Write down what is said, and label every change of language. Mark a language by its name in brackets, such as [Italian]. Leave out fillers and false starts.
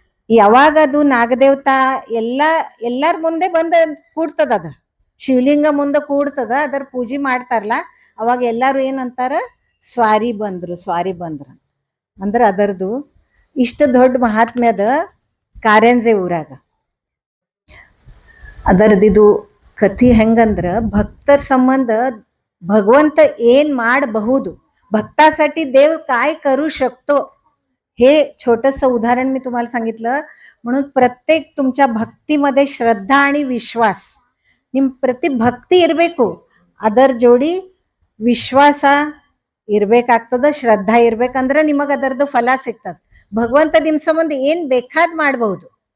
[Kannada] ಯಾವಾಗ ಅದು ನಾಗದೇವತಾ ಎಲ್ಲಾರ ಮುಂದೆ ಬಂದು ಕೂಡ್ತದ. ಅದ ಶಿವಲಿಂಗ ಮುಂದೆ ಕೂಡ್ತದ. ಅದರ ಪೂಜೆ ಮಾಡ್ತಾರಲ್ಲ ಅವಾಗ ಎಲ್ಲಾರು ಏನಂತಾರ, ಸ್ವಾರಿ ಬಂದ್ರು ಅಂದ್ರೆ ಅದರದು ಇಷ್ಟು ದೊಡ್ಡ ಮಹಾತ್ಮ್ಯದ ಕಾರಂಜೆ ಊರಾಗ. ಅದರದಿದು ಕಥೆ ಹೆಂಗಂದ್ರ भक्तर संबंध भगवंत ಏನ್ ಮಾಡಬಹುದು, [Marathi] भक्तासाठी देव काय करू शकतो हे छोटस उदाहरण मी तुम्हाला सांगितलं. म्हणून प्रत्येक तुमच्या भक्तीमध्ये श्रद्धा आणि विश्वास, [Kannada] ನಿಮ್ಮ ಪ್ರತಿ ಭಕ್ತಿ ಇರಬೇಕು. ಅದರ ಜೋಡಿ ವಿಶ್ವಾಸ ಇರಬೇಕಾಗ್ತದ, ಶ್ರದ್ಧಾ ಇರಬೇಕಂದ್ರೆ ನಿಮಗೆ ಅದರದ್ದು ಫಲ ಸಿಗ್ತದೆ. ಭಗವಂತ ನಿಮ್ಮ ಸಂಬಂಧ ಏನ್ ಬೇಕಾದ್ ಮಾಡಬಹುದು.